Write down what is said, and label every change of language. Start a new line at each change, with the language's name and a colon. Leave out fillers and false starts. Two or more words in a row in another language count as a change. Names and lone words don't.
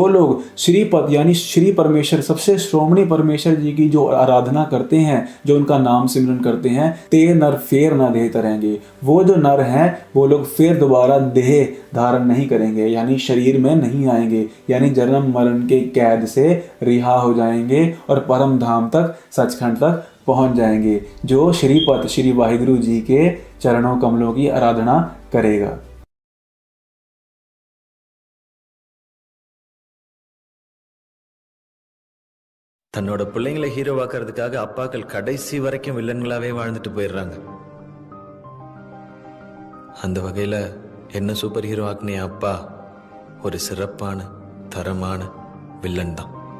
Hindi: लोग श्रीपद यानी श्री परमेश्वर सबसे श्रोमणी परमेश्वर जी की जो आराधना करते हैं, जो उनका नाम सिमरन करते हैं,
Punjabi: ਤੇ ਨਰ ਫੇਰ ਨਾ ਦੇਹ ਤਰੇਂਗੇ,
Hindi: वो जो नर हैं वो लोग फिर दोबारा देह धारण नहीं करेंगे, यानी शरीर में नहीं आएंगे, यानी जन्म मरण के कैद से रिहा हो जाएंगे और परम धाम तक सचखंड तक पहुंच जाएंगे, जो श्रीपद श्री वाहिगुरु जी के चरणों कमलों की आराधना करेगा।
Tamil: தன்னோட பிள்ளைங்களை ஹீரோவாக்குறதுக்காக அப்பாக்கள் கடைசி வரைக்கும் வில்லன்களாவே வாழ்ந்துட்டு போயிடுறாங்க. அந்த வகையில என்ன
English: super hero
Tamil: ஆக்குன அப்பா ஒரு சிறப்பான தரமான வில்லன் தான்.